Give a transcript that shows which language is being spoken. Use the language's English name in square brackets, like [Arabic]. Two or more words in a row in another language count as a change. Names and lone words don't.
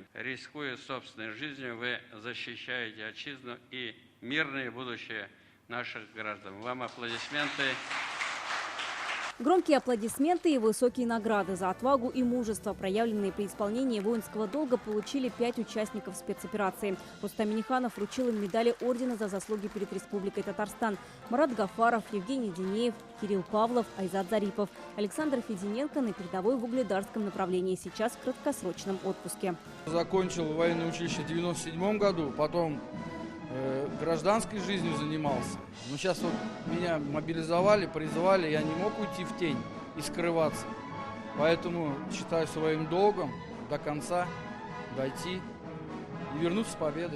[Russian] Рискуя собственной жизнью, вы защищаете отчизну и мирное будущее наших граждан. Вам аплодисменты. Громкие аплодисменты и высокие награды за отвагу и мужество, проявленные при исполнении воинского долга, получили 5 участников спецоперации. Рустам Минниханов вручил им медали ордена за заслуги перед Республикой Татарстан. Марат Гафаров, Евгений Денеев, Кирилл Павлов, Айзат Зарипов. Александр Фединенко на передовой в угледарском направлении, сейчас в краткосрочном отпуске. Закончил военное училище в 1997 году, потом гражданской жизнью занимался. Но сейчас вот меня мобилизовали, призвали, я не мог уйти в тень и скрываться. Поэтому считаю своим долгом до конца дойти и вернуться с победой.